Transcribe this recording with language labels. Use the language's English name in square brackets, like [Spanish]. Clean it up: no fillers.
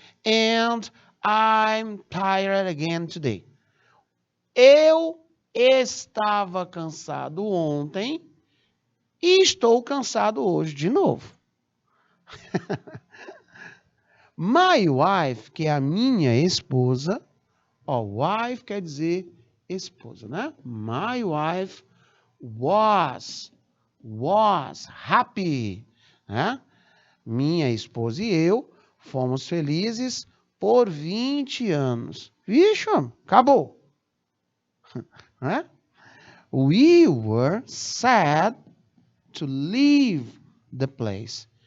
[English] And I'm tired again today. [Portuguese] Eu estava cansado ontem e estou cansado hoje de novo. [English] My wife, [Portuguese] que é a minha esposa, ó, wife quer dizer esposa, né? [English] My wife was happy, né? [Portuguese] Minha esposa e eu fomos felizes por 20 anos. Vixe, acabou. Né? [English] We were sad to leave the place.